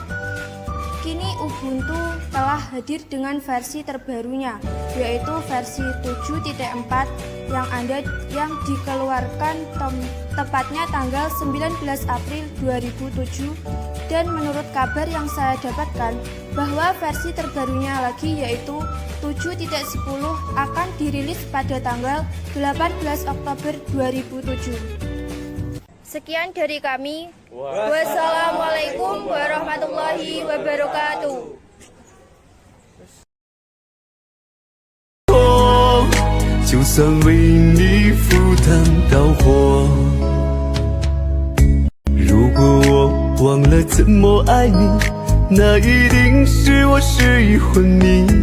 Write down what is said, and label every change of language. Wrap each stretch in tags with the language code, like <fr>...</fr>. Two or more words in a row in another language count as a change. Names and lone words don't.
<id>Kini Ubuntu telah hadir dengan versi terbarunya, yaitu versi 7.4 yang dikeluarkan tepatnya tanggal 19 April 2007, dan menurut kabar yang saya dapatkan bahwa versi terbarunya lagi, yaitu 7.10, akan dirilis pada tanggal 18 Oktober 2007. Sekian dari kami.</id> <ar>والسلام عليكم ورحمة الله وبركاته.</ar> <zh>就算为你赴汤蹈火，如果我忘了怎么爱你，那一定是我失忆昏迷。</zh>